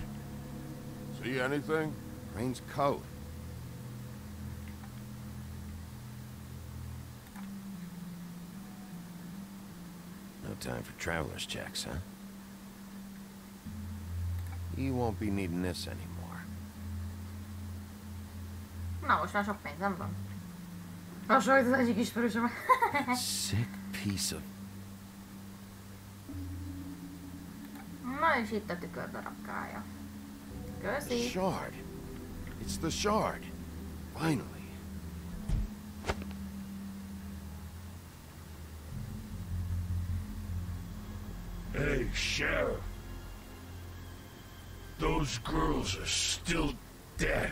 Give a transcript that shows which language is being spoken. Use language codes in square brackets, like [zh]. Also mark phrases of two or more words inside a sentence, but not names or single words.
[en] See anything? Crane's coat. No time for traveler's checks, huh? You won't be needing this anymore. [hu] Na, most már sok pénzem van. Hasonlít az egyik ismerősöm. [en] Sick piece of... [hu] Na, és itt a tükördarabkája. Köszi. [en] Shard. It's the shard. Finally. Hey, Sheriff. Those girls are still dead.